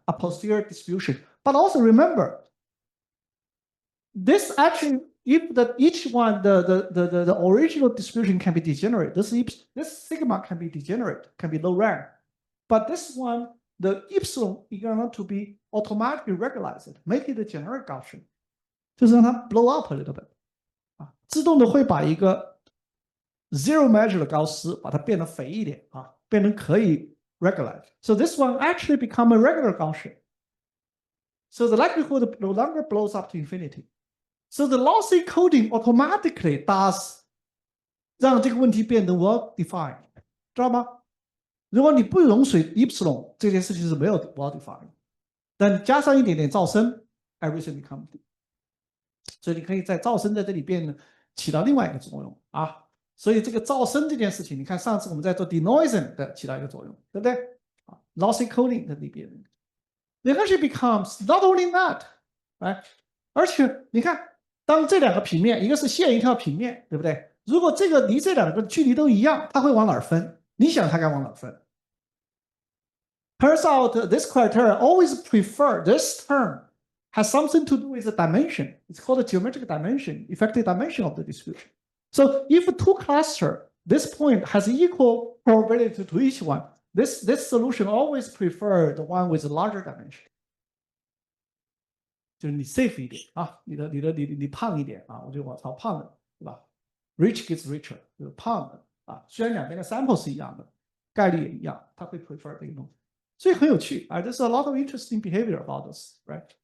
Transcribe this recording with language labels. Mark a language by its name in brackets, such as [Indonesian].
[English] A posterior distribution. But also remember, this actually, if each one, the original distribution can be degenerate, this sigma can be degenerate, can be low rank. But this one, the epsilon is going to be automatically regularized, make it a generic Gaussian. [Chinese] 就是让它 [English] blow up a little bit. [Chinese] 自动的会把一个 zero measure 的高斯把它变得肥一点变成可以 regular. [English] So this one actually become a regular Gaussian. So the likelihood no longer blows up to infinity. So the lossy coding automatically does [Chinese] 让这个问题变得 [English] well defined. [Chinese] 知道吗？如果你不容许 epsilon 这件事情是没有 well defined， 但加上一点点噪声 ， [English] everything becomes。 [Chinese] 所以你可以在噪声在这里边起到另外一个作用所以这个噪声这件事情，你看上次我们在做 denoising 的起到一个作用，对不对？lossy coding 的里边 ， [English] it actually becomes not only that， [Chinese] 而且你看，当这两个平面，一个是线，一条平面，对不对？如果这个离这两个距离都一样，它会往哪儿分？你想它该往哪儿分 [English] ？Turns out this criteria always prefer this term has something to do with the dimension. It's called the geometric dimension, effective dimension of the distribution. So if two cluster, this point has equal probability to each one. This solution always prefer the one with the larger dimension. [Chinese] 就是你 safe 一点你胖一点我就我操胖的，对吧 ？ [English] Rich gets richer， [Chinese] 就是胖的虽然两边的 sample 是一样的，概率也一样，他会 prefer 这个东西，所以很有趣 [English] There's a lot of interesting behavior about this, [Chinese] right?